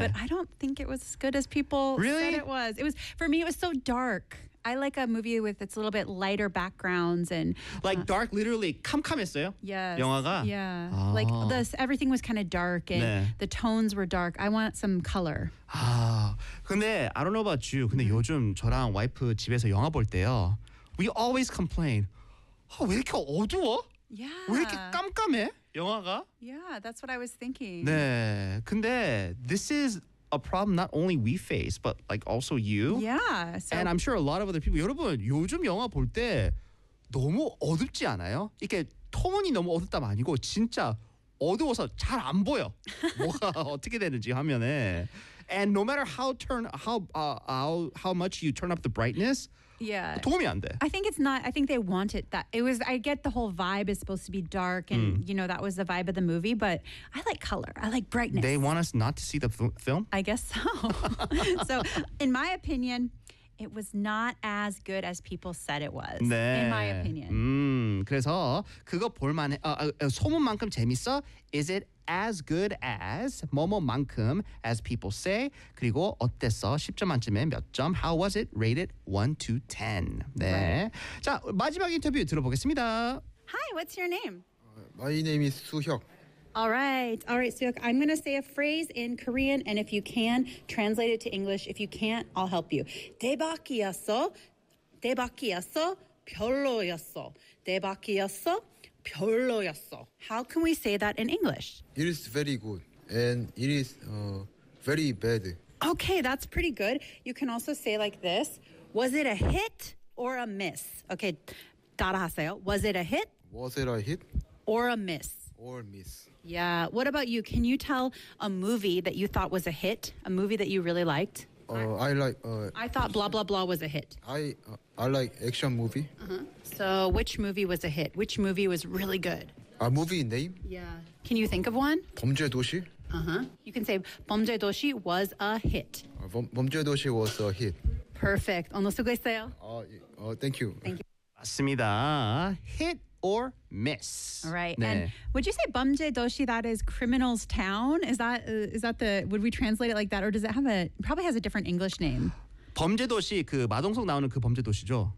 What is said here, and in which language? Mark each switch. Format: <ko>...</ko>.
<en>But I don't think it was as good as people really? Said it was. It was. For me, it was so dark. I like a movie with it's a little bit lighter backgrounds and like dark literally</en> <ko>캄캄했어요.</ko> <en>Yes.</en> <ko>영화가.</ko> <en>Yeah. Like this everything was kind of dark and 네. the tones were dark. I want some color. 아. 근데 I don't know about you.</en> <ko>근데 요즘 저랑 와이프 집에서 영화 볼 때요.</ko> <en>We always complain.</en> <ko>아, 왜 이렇게 어두워?</ko> <en>Yeah.</en> <ko>왜 이렇게 깜깜해? 영화가?</ko> <en>Yeah, that's what I was thinking.</en> <ko>네.</ko> <en>근데 this is a problem not only we face, but like also you. Yeah. So and I'm sure a lot of other people.</en> <ko>여러분, 요즘 영화 볼 때 너무 어둡지 않아요? 이렇게 톤이 너무 어둡다 아니고 진짜 어두워서 잘 안 보여. 뭐가 어떻게 되는지 화면에.</ko> <en>And no matter how much you turn up the brightness. Yeah.</en> <ko>도움이 안 돼.</ko> <en>I think it's not. I think they want it that it was. I get the whole vibe is supposed to be dark, and you know that was the vibe of the movie. But I like color. I like brightness. They want us not to see the film. I guess so. So, in my opinion, it was not as good as people said it was.</en> <ko>네.</ko> <en>In my opinion.</en> <ko>그래서 그거 볼만해. 소문만큼 재밌어.</ko> <en>Is it as good as</en> <ko>뭐뭐만큼</ko> <en>as people say?</en> <ko>그리고 어땠어? 10점 만점에 몇 점?</ko> <en>How was it? Rated 1 to 10.</en> <ko>네. Right. 자, 마지막 인터뷰 들어보겠습니다.</ko> <en>Hi, what's your name? My name is 수혁. All right, Suhyuk, I'm going to say a phrase in Korean, and if you can, translate it to English. If you can't, I'll help you.</en> <ko>대박이었어, 대박이었어, 별로였어. 대박이었어, 별로였어.</ko> <en>How can we say that in English? It is very good, and it is very bad. Okay, that's pretty good. You can also say like this. Was it a hit or a miss? Okay,</en> <ko>따라하세요.</ko> <en>Was it a hit? Was it a hit? Or a miss? Or miss. Yeah. What about you? Can you tell a movie that you thought was a hit? A movie that you really liked? I thought blah, blah, blah was a hit. I like action movie. Uh-huh. So which movie was a hit? Which movie was really good? A movie name? Yeah. Can you think of one?</en> <ko>범죄도시.</ko> <en>Uh-huh. You can say 범죄도시 was a hit. 범죄도시 was a hit. Perfect.</en> <ko>오늘 수고했어요.</ko> <en>Thank you. Thank you.</en> <ko>맞습니다.</ko> <en>Hit. Or miss. All right. 네. And would you say 범죄도시 that is criminal's town? Is that the, would we translate it like that? Or does it have a, probably has a different English name.</en> <ko>범죄 도시 그 마동석 나오는 그 범죄 도시죠.</ko>